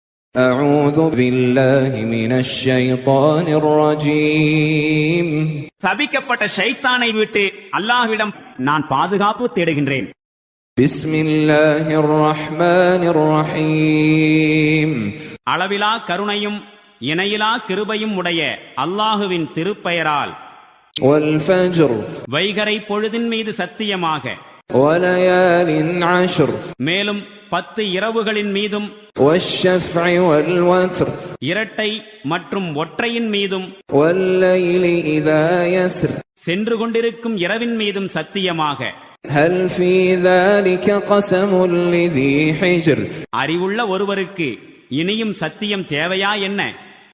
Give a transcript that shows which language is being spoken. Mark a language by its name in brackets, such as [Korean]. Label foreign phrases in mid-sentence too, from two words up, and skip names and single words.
[Arabic] أعوذ بالله من الشيطان الرجيم. [Tamil] சபிக்கப்பட்ட ஷைத்தானை விட்டு அல்லாஹ்விடம் நான் பாதுகாப்பு தேடுகின்றேன். [Arabic] بسم الله الرحمن الرحيم. [Tamil] அளவிலா கருணையும் இணையிலா கிருபையும் உடைய அல்லாஹுவின் திருப்பெயரால். [Arabic] والفجر. [Tamil] வைகறை பொழுதின் மீது சத்தியமாக. [Arabic] وليال عشر. [Tamil] மேலும் 10 இரவுகளின் மீதும். [Arabic] والشفع والوتر. [Tamil] இரட்டை மற்றும் ஒற்றையின் மீதும். [Arabic] والليل إذا يسر. [Tamil] சென்று கொண்டிருக்கும் இரவின் மீதும் சத்தியமாக. [Arabic] هل في ذلك قسم لذي حجر. [Tamil] அறிவுள்ள ஒருவருக்கு இனியும் சத்தியம் தேவையா என்ன?